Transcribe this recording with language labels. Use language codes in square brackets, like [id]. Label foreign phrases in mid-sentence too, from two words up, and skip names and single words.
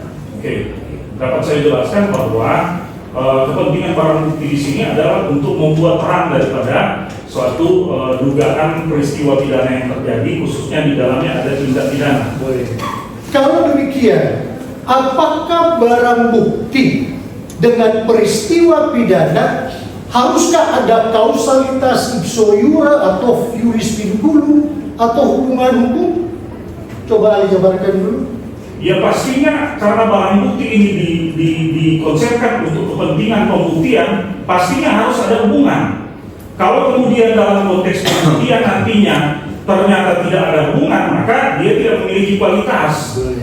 [id] Oke, dapat saya jelaskan bahwa kepentingan barang bukti di sini adalah untuk membuat terang daripada suatu dugaan peristiwa pidana yang terjadi, khususnya di dalamnya ada tindak pidana. Kalau demikian, apakah barang bukti dengan peristiwa pidana haruskah ada kausalitas [la] ipso iure [id] atau [la] iuris vinculu [id] atau hubungan hukum? Coba ahli jabarkan dulu. Ya pastinya karena barang bukti ini dikonsepkan untuk kepentingan pembuktian, pastinya harus ada hubungan. Kalau kemudian dalam konteks pembuktian nantinya ternyata tidak ada hubungan, maka dia tidak memiliki kualitas.